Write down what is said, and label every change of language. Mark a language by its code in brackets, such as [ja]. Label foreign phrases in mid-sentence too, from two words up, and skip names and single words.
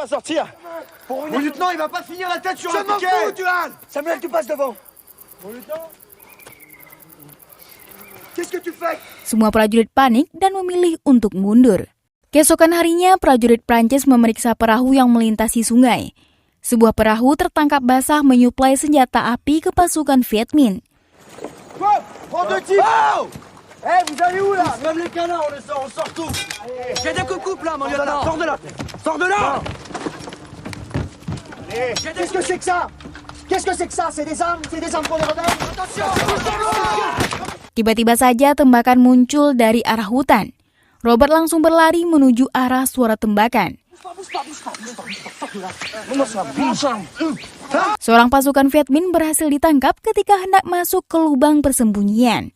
[id] Semua prajurit panik dan memilih untuk mundur. Keesokan harinya, prajurit Prancis memeriksa perahu yang melintasi sungai. Sebuah perahu tertangkap basah menyuplai senjata api ke pasukan Viet Minh. [fr] Prends deux types. Oh. Vous allez où là? Même les canards, on sort tout. J'ai des coupe là, mon lieutenant. Sors de là. Sors de là. Qu'est-ce que c'est que ça? Qu'est-ce que c'est que ça? C'est des armes pour les rebelles. Attention. [id] Tiba-tiba saja tembakan muncul dari arah hutan. Robert langsung berlari menuju arah suara tembakan. Seorang pasukan Viet Minh berhasil ditangkap ketika hendak masuk ke lubang persembunyian.